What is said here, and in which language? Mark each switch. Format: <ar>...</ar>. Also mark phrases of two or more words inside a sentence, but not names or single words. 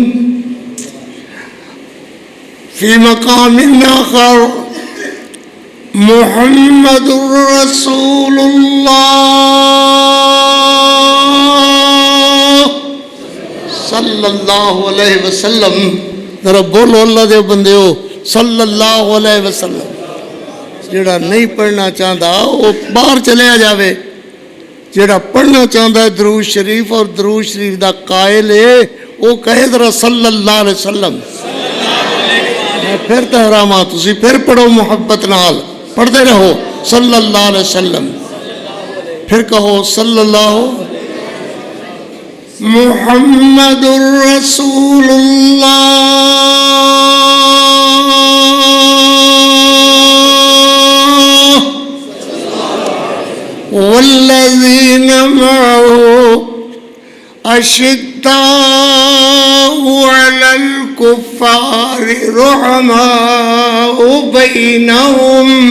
<ar>في مقام آخر محمد رسول الله صلى الله عليه وسلم.</ar> <pa>ذرا بولو اللہ دے بندیو</pa> <ar>صلى الله عليه وسلم.</ar> <pa>جیہڑا نہیں پڑھنا چاہتا او باہر چلیا جاوے، جیہڑا پڑھنا چاہتا ہے درود شریف اور درود شریف دا قائل ہے او کہے ذرا</pa> <ar>صلى الله عليه وسلم.</ar> <pa>پھر تو حراما تسی پھر پڑھو محبت نال، پڑھتے رہو</pa> <ar>صلى الله عليه وسلم.</ar> <pa>پھر کہو</pa> <ar>صلى الله محمد رسول الله والذين معه أشداء على الكفار رحماء بينهم</ar>